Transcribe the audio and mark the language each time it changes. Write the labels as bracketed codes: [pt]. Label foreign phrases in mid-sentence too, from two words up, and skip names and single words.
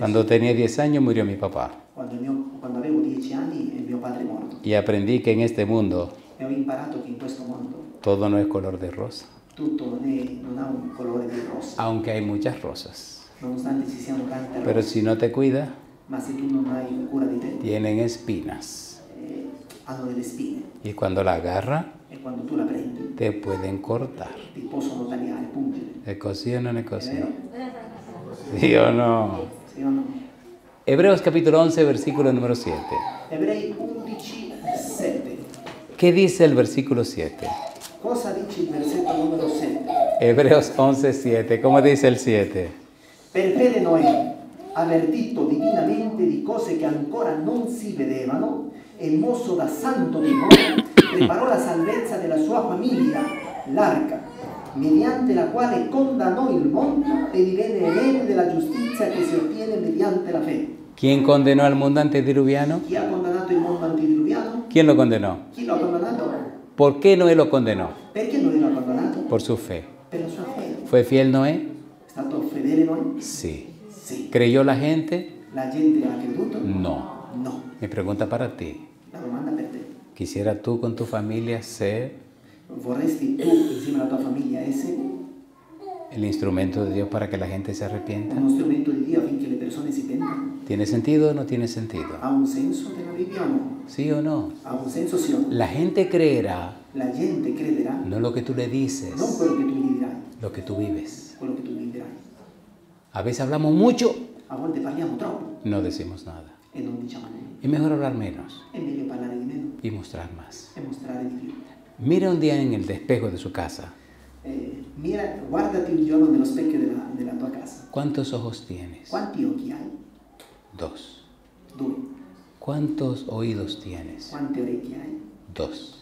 [es] Cuando tenía 10 años murió mi papá. [it] Quando avevo 10 anni mio padre è morto [es] Y aprendí que en este mundo [it] e ho imparato che in questo mondo [es] todo no es color de rosa. [it] tutto non ha un colore di rosa, [es] Aunque hay muchas rosas. [it] nonostante ci siano tante [es] Pero [it] rose, [es] si no te cuida, [it] ma se tu non hai cura di te, [es] tienen espinas. [it] hanno delle spine [es] Y cuando la agarra, [it] e quando tu la prendi [es] te pueden cortar. [it] ti possono tagliare, pungere. [es] ¿Es così o no es [it] È così? vero? [es] ¿Sí o no? [it] Sì o no? [es] Hebreos capítulo 11, versículo número 7. [it] Ebrei 11, 7. [es] ¿Qué dice el versículo 7? [it] Cosa dice il versetto numero 7? [es] Hebreos 11, 7. ¿Cómo dice el 7? [it] Per fede Noè, avvertito divinamente di cose che ancora non si vedevano e mosso da santo timore, preparò la salvezza della sua famiglia, l'arca, mediante la quale condannò il mondo e divenne erede della giustizia che si ottiene mediante la fede. [es] ¿Quién condenó al mundo antediluviano? [it] Chi ha condannato il mondo antediluviano? [es] ¿Quién lo condenó? [it] Chi lo ha condannato? [es] ¿Por qué Noé lo condenó? [it] Perché Noè lo ha condannato? [es] Por su fe. [it] Per la sua fede. [es] ¿Fue fiel Noé? [it] È stato fedele Noè? [es] Sí. [it] Sì. [es] ¿Creyó la gente? [it] La gente ha creduto? [es] No. [it] No. [es] Mi pregunta para ti. [it] La domanda per te. [es] ¿Quisiera tú con tu familia ser [it] Vorresti tu, insieme alla tua famiglia, essere [es] el instrumento de Dios para que la gente se arrepienta? [it] uno strumento di Dio affinché le persone si pentano? [es] ¿Tiene sentido o no tiene sentido? [it] Ha un senso nella Bibbia o no? [es] ¿Sí o no? [it] Ha un senso sì o no? [es] La gente creerá [it] La gente crederà [es] no lo que tú le dices, [it] non quello che tu gli dirai, [es] lo que tú vives. [it] quello che tu gli dirai. [es] A veces hablamos mucho, [it] A volte parliamo troppo [es] no decimos nada. [it] e non diciamo niente. [es] Es mejor hablar menos [it] È meglio parlare di meno [es] y mostrar más. [it] e mostrare di più. [es] Mira un día en el espejo de su casa. [it] Mira, guardati un giorno nello specchio della tua casa. [es] ¿Cuántos ojos tienes? [it] Quanti occhi hai? [es] 2. [it] 2. [es] ¿Cuántos oídos tienes? [it] Quante orecchie hai? [es] 2.